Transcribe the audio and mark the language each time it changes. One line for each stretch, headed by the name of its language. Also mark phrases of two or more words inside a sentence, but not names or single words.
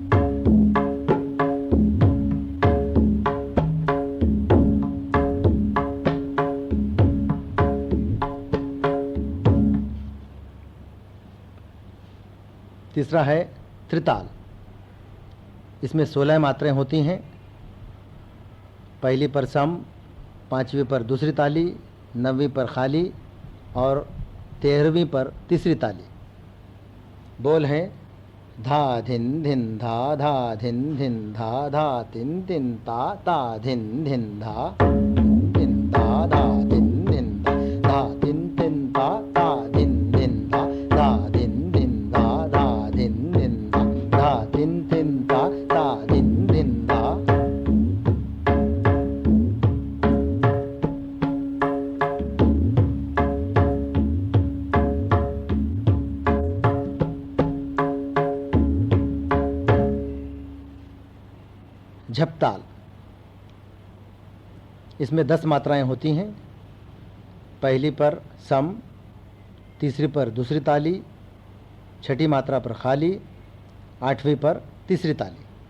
Hindi: तीसरा है त्रिताल, इसमें 16 मात्राएं होती हैं। पहली पर सम, 5वीं पर दूसरी ताली, 9वीं पर खाली और 13वीं पर तीसरी ताली। बोल हैं धा धिन धिन धा, धा धिन धिन धा, धा तिन तिन ता, ता धिन धिन धा, धिन धा, धा धिन धिन धा, धा तिन तिन ता, ता धिन धिन धा, धा धिन धिन धा, धा धिन धिन धा, धा तिन तिन ता, ता धिन धिन धा। झपताल, इसमें 10 मात्राएं होती हैं। पहली पर सम, तीसरी पर दूसरी ताली, 6ठी मात्रा पर खाली, 8वीं पर तीसरी ताली।